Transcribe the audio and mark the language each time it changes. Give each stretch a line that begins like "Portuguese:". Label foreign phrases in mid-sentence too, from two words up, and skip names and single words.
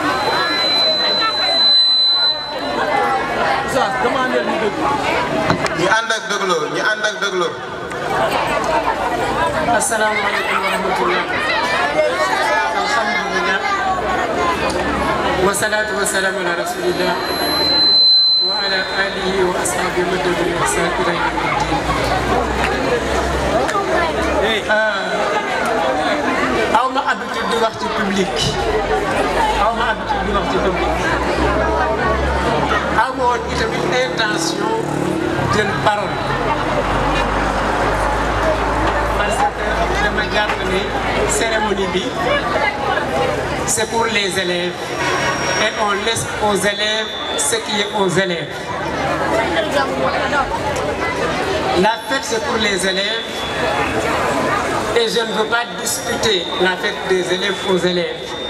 Wolof: Oustaz demandé ñu dégg. ñi ànd ak déglu.
Arabic: السلام عليكم ورحمة الله وبركاته. الحمد لله والصلاة والسلام على رسول الله وعلى آله وأصحابه و
Wolof: aw ma habitude di wax ci public aw ma woon itamit intention jël parole
French: parce que
Wolof: dama jàpp ne cérémonie bi
French: c'est pour les élèves et on laisse aux élèves ce qui est aux élèves. La fête c'est pour les élèves. Et je ne veux pas discuter la fête des élèves aux élèves.